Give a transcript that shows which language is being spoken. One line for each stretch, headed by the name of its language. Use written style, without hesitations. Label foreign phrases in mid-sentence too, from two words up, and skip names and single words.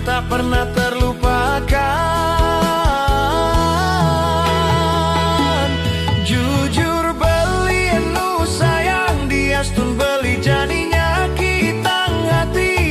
Indonesian: pernah terlupakan.
Balinese: Jujur beli enu sayang diastun beli jadinya kita ngati.